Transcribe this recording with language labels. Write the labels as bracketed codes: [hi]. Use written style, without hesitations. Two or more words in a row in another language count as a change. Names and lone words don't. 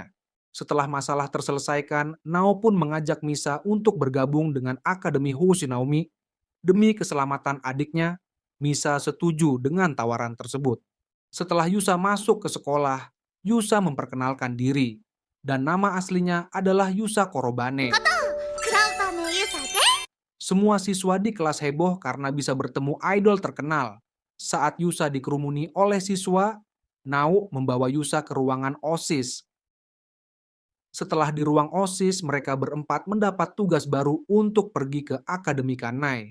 [id] Setelah masalah terselesaikan, Nao pun mengajak Misa untuk bergabung dengan Akademi Hoshinaomi. Demi keselamatan adiknya, Misa setuju dengan tawaran tersebut. Setelah Yusa masuk ke sekolah, Yusa memperkenalkan diri, dan nama aslinya adalah Yusa Korobane. [ja] クラウドのユサで [id] Semua siswa di kelas heboh karena bisa bertemu idol terkenal. Saat Yusa dikerumuni oleh siswa, Nao membawa Yusa ke ruangan OSIS. Setelah di ruang OSIS, mereka berempat mendapat tugas baru untuk pergi ke Akademi Kanai.